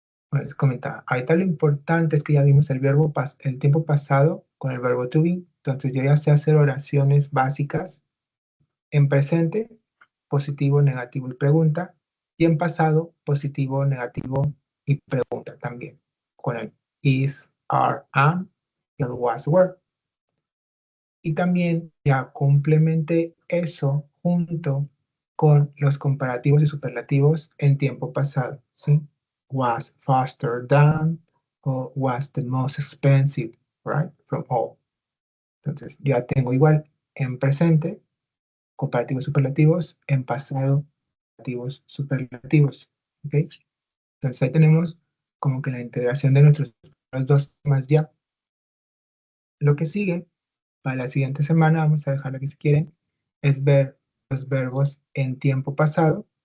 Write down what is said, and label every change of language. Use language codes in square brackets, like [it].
[es] Bueno, les comentaba, ahorita lo importante es que ya vimos el tiempo pasado con el verbo to be, entonces yo ya sé hacer oraciones básicas en presente, positivo, negativo y pregunta, y en pasado, positivo, negativo y pregunta también, con el [en] is, are, am, [es] y el [en] was, were. [es] Y también ya complementé eso junto con los comparativos y superlativos en tiempo pasado, ¿sí? [en] Was faster than, [es] o [en] was the most expensive, right? From all. [es] Entonces, ya tengo igual en presente, comparativos superlativos, en pasado, comparativos superlativos, ¿ok? Entonces ahí tenemos como que la integración de nuestros dos temas ya. Lo que sigue para la siguiente semana, vamos a dejarlo aquí si quieren, es ver los verbos en tiempo pasado.